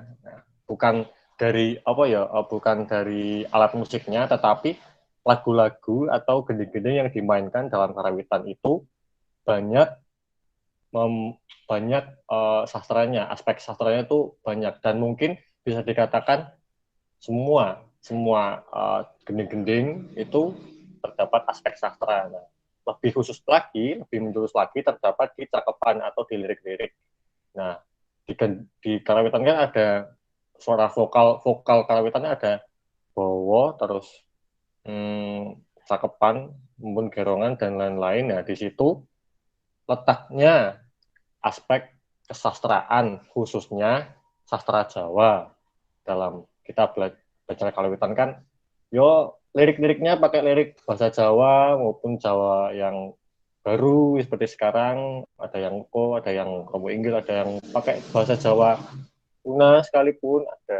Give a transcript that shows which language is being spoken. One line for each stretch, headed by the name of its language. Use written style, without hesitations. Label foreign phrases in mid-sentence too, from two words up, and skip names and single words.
Indonesian: Nah, bukan dari bukan dari alat musiknya, tetapi lagu-lagu atau gending-gending yang dimainkan dalam karawitan itu banyak sastranya, aspek sastranya itu banyak dan mungkin bisa dikatakan semua gending-gending itu terdapat aspek sastra. Nah, lebih khusus lagi, lebih menjurus lagi terdapat di cakepan atau di lirik-lirik. Nah, di karawitan kan ada suara vokal karawitannya ada bowo, terus cakepan, mumpun gerongan dan lain-lain. Nah, di situ letaknya aspek kesastraan, khususnya sastra Jawa. Dalam kita belajar karawitan kan, lirik-liriknya pakai lirik bahasa Jawa maupun Jawa yang baru seperti sekarang, ada yang ada yang Romo Inggil, ada yang pakai bahasa Jawa tuna sekalipun ada.